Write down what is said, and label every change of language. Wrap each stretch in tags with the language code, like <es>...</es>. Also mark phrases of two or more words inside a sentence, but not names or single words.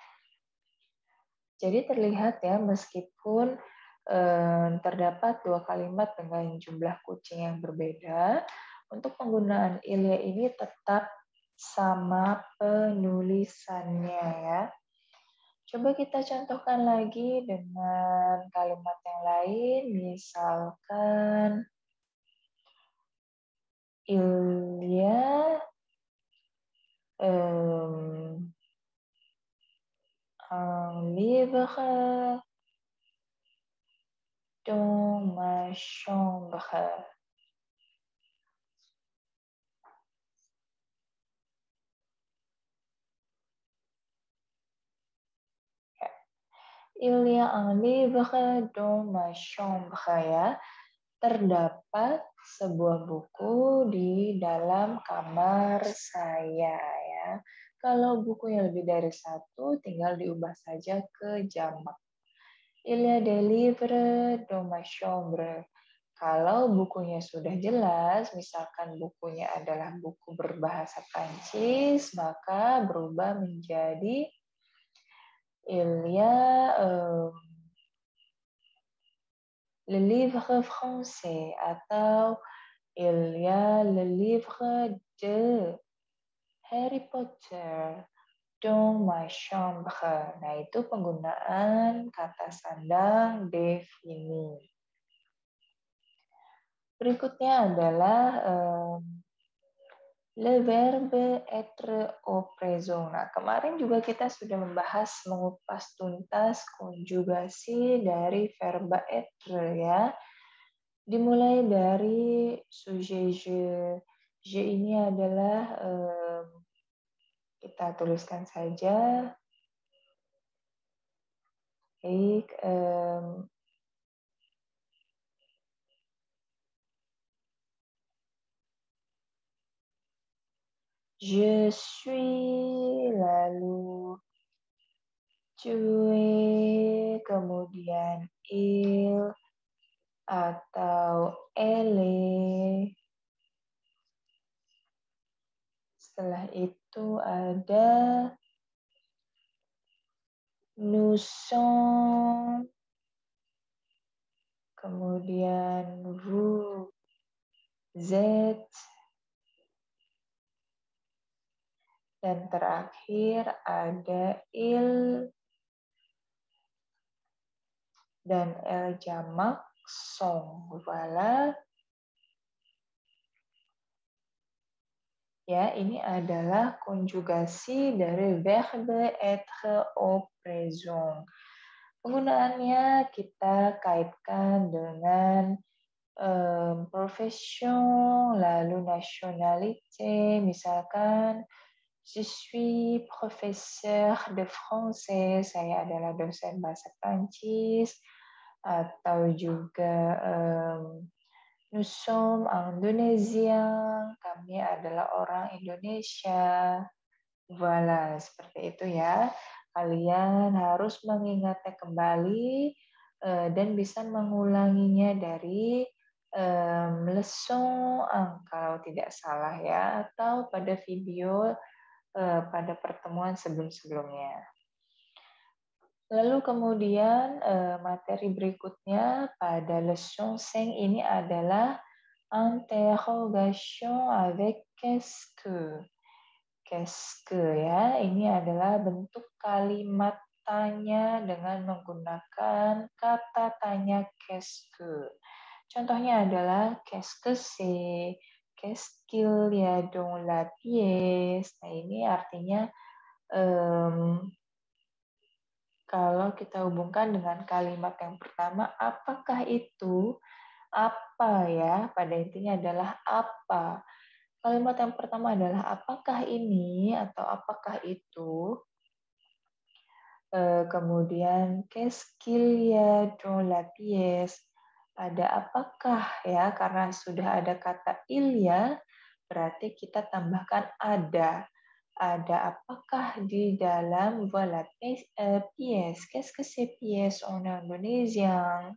<id>Jadi terlihat ya, meskipun terdapat dua kalimat dengan jumlah kucing yang berbeda, untuk penggunaan ilya ini tetap sama penulisannya ya. Coba kita contohkan lagi dengan kalimat yang lain, misalkan</id> <fr>ilya un livre dans ma chambre. Il y a un livre dans ma chambre ya.</fr> <id>Terdapat sebuah buku di dalam kamar saya ya. Kalau bukunya lebih dari satu, tinggal diubah saja ke jamak.</id> <fr>Il y a des livres dans ma chambre.</fr> <id>Kalau bukunya sudah jelas, misalkan bukunya adalah buku berbahasa Prancis, maka berubah menjadi</id> <fr>il y a le livre français</fr> <id>atau</id> <fr>il y a le livre de Harry Potter dans ma chambre.</fr> <id>Nah, itu penggunaan kata sandang defini. Berikutnya adalah</id> <fr>le verbe être au présent.</fr> <id>Nah, kemarin juga kita sudah membahas mengupas tuntas konjugasi dari verba être ya. Dimulai dari sujet je. Je ini adalah kita tuliskan saja. Baik,</id> <fr>je suis, lalu tu es,</fr> <id>kemudian il, atau elle. Setelah itu ada</id> <fr>nous sommes,</fr> <id>kemudian</id> <fr>vous êtes,</fr> <id>dan terakhir ada il dan el jamak sont. Voilà. Ya, ini adalah konjugasi dari</id> <fr>verbe être au présent.</fr> <id>Penggunaannya kita kaitkan dengan profession, lalu nationalité, misalkan</id> <fr>je suis professeur de français,</fr> <id>saya adalah dosen bahasa Prancis, atau juga</id> <fr>nous sommes Indonesiens,</fr> <id>kami adalah orang Indonesia. Voilà, seperti itu ya. Kalian harus mengingatnya kembali dan bisa mengulanginya dari leçon kalau tidak salah ya, atau pada video pada pertemuan sebelum-sebelumnya. Lalu kemudian materi berikutnya pada leçon 5 ini adalah</id> <fr>interrogation avec qu'est-ce que. Qu'est-ce que</fr> <id>ya, ini adalah bentuk kalimat tanya dengan menggunakan kata tanya</id> <fr>qu'est-ce que.</fr> <id>Contohnya adalah</id> <fr>qu'est-ce que c'est, qu'est-ce qu'il y a dans la pièce.</fr> <id>Nah, ini artinya kalau kita hubungkan dengan kalimat yang pertama, apakah itu? Apa ya? Pada intinya adalah apa. Kalimat yang pertama adalah apakah ini atau apakah itu.</id> <fr>Kemudian qu'est-ce qu'il y a dans la pièce?</fr> <id>Ada apakah ya? Karena sudah ada kata il ya, berarti kita tambahkan ada. Ada apakah di dalam</id> <fr>voilà pièce. Qu'est-ce que c'est pièce en indonésien?</fr>